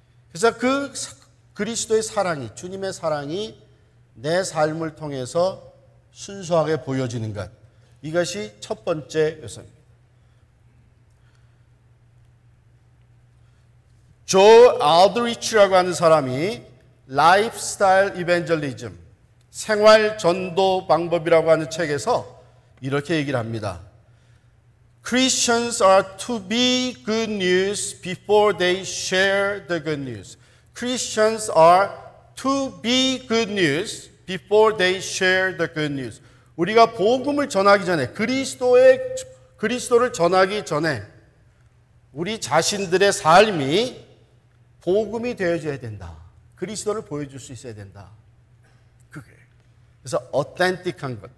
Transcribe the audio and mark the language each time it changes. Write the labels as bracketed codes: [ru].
[ko] 그래서 그 그리스도의 사랑이, 주님의 사랑이 내 삶을 통해서 순수하게 보여지는 것, 이것이 첫 번째 요소입니다. 조 알드리치라고 하는 사람이 라이프스타일 이벤젤리즘, 생활 전도 방법이라고 하는 책에서 이렇게 얘기를 합니다. [en] Christians are to be good news before they share the good news. Christians are to be good news before they share the good news. [ko] 우리가 복음을 전하기 전에, 그리스도를 전하기 전에 우리 자신들의 삶이 복음이 되어줘야 된다. 그리스도를 보여줄 수 있어야 된다. 그게. 그래서 어텐틱한 것.